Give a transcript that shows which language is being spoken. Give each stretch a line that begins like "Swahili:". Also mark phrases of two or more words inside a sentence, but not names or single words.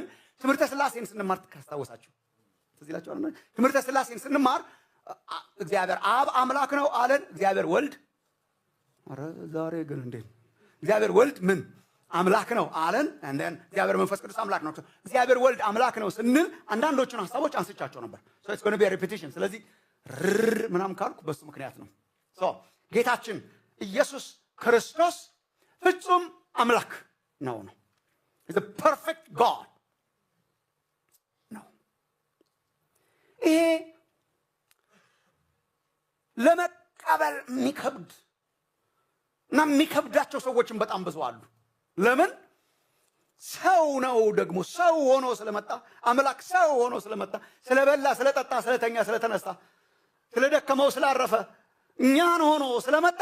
Amharic: ትምህርተ ሥላሴን ስንማር ካስታወሳችሁ ስለዚህ ይላችኋል። ትምህርተ ሥላሴን ስንማር እግዚአብሔር አብ አምላክ ነው አለን። እግዚአብሔር ወልድ ዛሬ ግን እንዴ እግዚአብሔር ወልድ ምን አምላክ ነው አለን። እንደን እግዚአብሔር መንፈስ ቅዱስ አምላክ ነው። እግዚአብሔር ወልድ አምላክ ነው ስንል አንዳንዶቹን ሐሳቦች አንስቻቸው ነበር።
English: so it's going to be a repetition።
Amharic: ስለዚህ ምናምን ካልኩ በሱ ምክንያት ነው። ጌታችን ኢየሱስ ክርስቶስ ፍጹም አምላክ ነው።
English: is a perfect God
Amharic: ነው። ይሄ ለመቀበል የሚከብድ እና የሚከብዳቸው ሰዎችን በጣም ብዙ አሉ። ለምን? ሰው ነው። ደግሞ ሰው ሆኖ ስለመጣ አምላክ ሰው ሆኖ ስለመጣ ስለበላ፣ ስለጠጣ፣ ስለተኛ፣ ስለተነሳ፣ ስለደከመው፣ ስላረፈ እኛን ሆኖ ስለመጣ